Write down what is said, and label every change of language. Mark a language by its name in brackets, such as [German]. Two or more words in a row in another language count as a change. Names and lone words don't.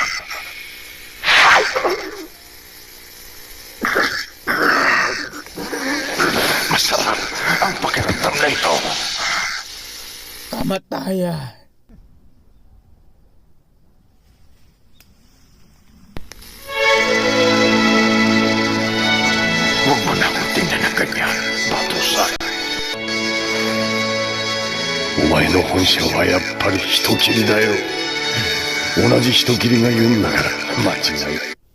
[Filipino] Masarap ang pakiramdam na ito. Kamatayan. Huwag mo na akong tingnan ng ganyan, Batusan. [Japanese] お前の本性はやっぱり人斬りだよ。同じ人斬りが言うんだから間違いない。